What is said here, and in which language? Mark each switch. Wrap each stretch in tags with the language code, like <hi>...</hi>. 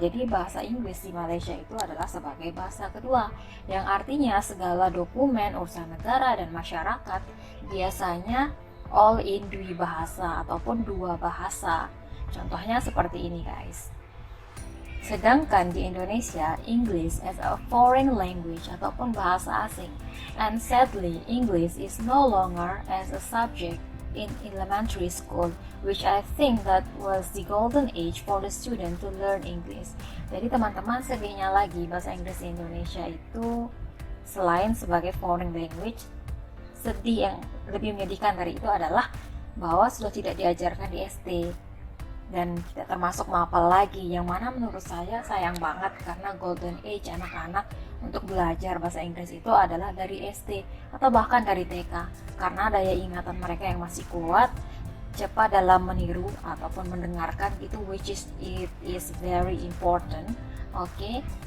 <id>Jadi bahasa Inggris di Malaysia itu adalah sebagai bahasa kedua, yang artinya segala dokumen urusan negara dan masyarakat biasanya all in dui bahasa ataupun dua bahasa. Contohnya seperti ini guys. Sedangkan di Indonesia,</id> <en>English as a foreign language</en> <id>ataupun bahasa asing,</id> <en>and sadly English is no longer as a subject in elementary school, which I think that was the golden age for the student to learn English.</en> <id>Jadi teman-teman, sedihnya lagi bahasa Inggris di Indonesia itu selain sebagai foreign language, sedih yang lebih menyedihkan dari itu adalah bahwa sudah tidak diajarkan di SD dan tidak termasuk mapel lagi, yang mana menurut saya sayang banget karena golden age anak-anak untuk belajar bahasa Inggris itu adalah dari SD atau bahkan dari TK, karena daya ingatan mereka yang masih kuat, cepat dalam meniru ataupun mendengarkan itu,</id> <en>which is it is very important.</en> <id>Oke.</id>